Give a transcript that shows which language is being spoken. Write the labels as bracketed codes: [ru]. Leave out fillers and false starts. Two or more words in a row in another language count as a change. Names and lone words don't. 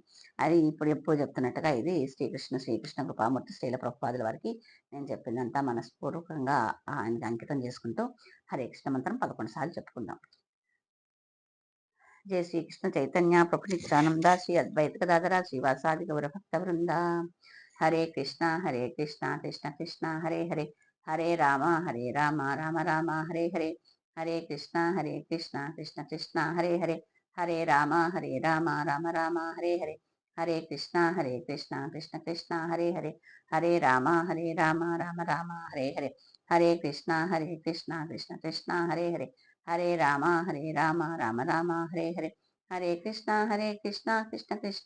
[te] అది ఇప్పుడు ఎప్పుడు చెప్తున్నట్టుగా ఇది శ్రీకృష్ణ కృపామూర్తి శ్రీల ప్రభుపాదుల వారికి నేను చెప్పిందంతా మనస్పూర్వకంగా ఆయనకి అంకితం చేసుకుంటూ హరే కృష్ణ మంత్రం 11 సార్లు చెప్పుకుందాం. [sa] జయ శ్రీకృష్ణ చైతన్య ప్రభు నిత్యానంద శ్రీ అద్వైత గదాధర శ్రీవాసాది గౌర భక్త వృంద. హరే కృష్ణ కృష్ణ కృష్ణ హరే హరే, హరే రామ రామ రామ హరే హరే, హరే కృష్ణ కృష్ణ కృష్ణ హరే హరే, హరే రామ రామ రామ హరే హరే, హరే కృష్ణ కృష్ణ కృష్ణ హరే హరే, హరే రామ రామ రామ హరే హరే, హరే కృష్ణ కృష్ణ కృష్ణ హరే హరే, హరే రామ రామ రామ హరే హరే, హరే కృష్ణ కృష్ణ కృష్ణ